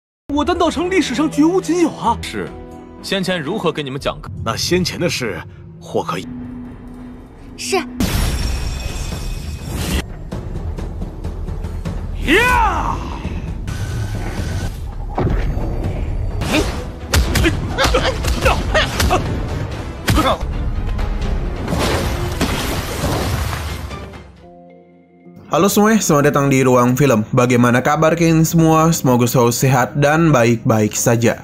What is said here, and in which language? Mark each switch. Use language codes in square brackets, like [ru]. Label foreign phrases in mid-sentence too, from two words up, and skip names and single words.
[zh] 我的岛城历史上绝无仅有啊！是，先前如何跟你们讲？那先前的事，或可以。是。呀！ [id] Halo semuanya, selamat datang di Ruang Film. Bagaimana kabar kalian semua? Semoga selalu sehat dan baik-baik saja.